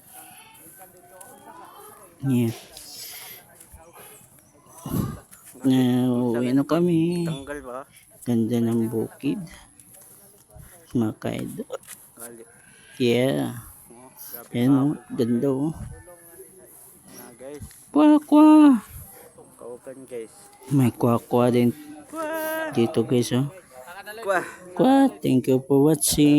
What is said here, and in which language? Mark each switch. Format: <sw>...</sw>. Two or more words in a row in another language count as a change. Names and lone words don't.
<tl>Yan. Uuwi na kami. Tanggal ba? Ganda ng bukid. Mga ka-idol. Gali. Yeah. Grabe Yan o. Ganda o. na guys. Kwa kwa. Kaukan guys. May kwa kwa din Kwa! dito guys, oh. Kwa! Kwa.</tl> <en>Thank you for watching.</en>